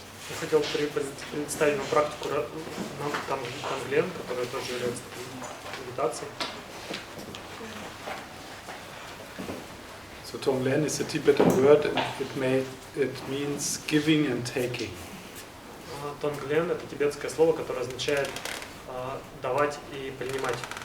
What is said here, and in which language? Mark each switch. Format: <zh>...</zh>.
<ru>Я хотел представить вам практику Тонглен, которая тоже является медитацией.</ru> <en>So Tonglen is a Tibetan word and it means giving and taking.</en> <ru>Тонглен — это тибетское слово, которое означает давать и принимать.</ru>